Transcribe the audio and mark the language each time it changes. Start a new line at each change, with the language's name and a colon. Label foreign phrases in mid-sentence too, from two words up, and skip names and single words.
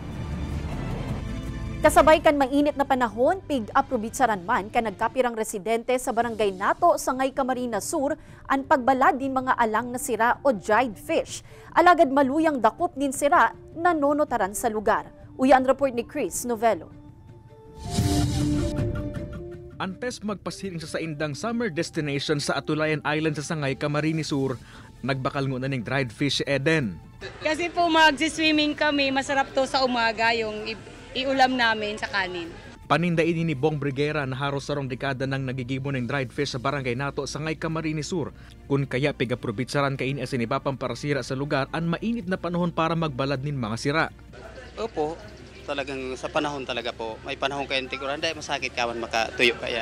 Bikol: Kasabay kan mainit na panahon, pig-aprobitsaran man kan nagkapirang residente sa barangay Nato sa Ngay Camarines Sur ang pagbalad din mga alang na sira o
English: dried fish.
Bikol: Alagad maluyang dakop din sira na nonotaran sa lugar. Uyan report ni Chris Novello. Antes magpasiring sa saindang
English: summer destination
Bikol: sa Atulayan Island sa Sangay, Camarines Sur, nagbakal nguna ng
English: dried fish
Bikol: Eden.
Filipino: Kasi po mag-swimming kami, masarap to sa umaga yung iulam namin sa kanin.
Bikol: Panindain ni Bong Briguera na haros sarong dekada nang nagigibo ng
English: dried fish
Bikol: sa barangay Nato sa Ngay Camarines Sur. Kung kaya pigaprobitsaran kain asin ibapang para sira sa lugar ang mainit na panahon para magbalad nin mga sira.
Filipino: Opo, talagang sa panahon talaga po.
Bikol: May panahon kayo tiguran, dahil masakit kawan makatuyo kaya.